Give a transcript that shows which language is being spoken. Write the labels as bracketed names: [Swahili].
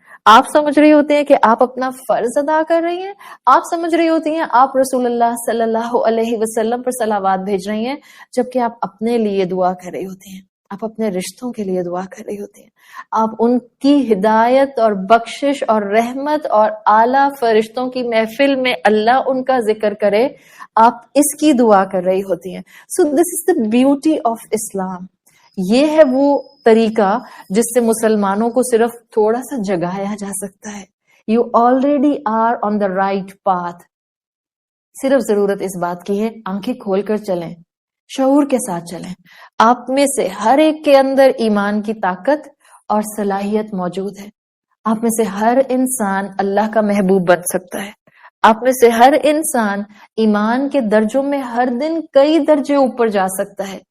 [Urdu] آپ سمجھ رہی ہوتی ہیں کہ آپ اپنا فرض ادا کر رہی ہیں, آپ سمجھ رہی ہوتی ہیں آپ رسول اللہ صلی اللہ علیہ وسلم پر صلوات بھیج رہی ہیں, جبکہ آپ اپنے لیے دعا کر رہی ہوتی ہیں, آپ اپنے رشتوں کے لیے دعا کر رہی ہوتی ہیں, آپ ان کی ہدایت اور بخشش اور رحمت اور اعلیٰ فرشتوں کی محفل میں اللہ ان کا ذکر کرے, آپ اس کی دعا کر رہی ہوتی ہیں. [English] So this is the beauty of Islam. [Urdu] یہ ہے وہ طریقہ جس سے مسلمانوں کو صرف تھوڑا سا جگایا جا سکتا ہے. [English] You already are on the right path. [Urdu] صرف ضرورت اس بات کی ہے آنکھیں کھول کر چلیں, شعور کے ساتھ چلیں. آپ میں سے ہر ایک کے اندر ایمان کی طاقت اور صلاحیت موجود ہے. آپ میں سے ہر انسان اللہ کا محبوب بن سکتا ہے. آپ میں سے ہر انسان ایمان کے درجوں میں ہر دن کئی درجے اوپر جا سکتا ہے.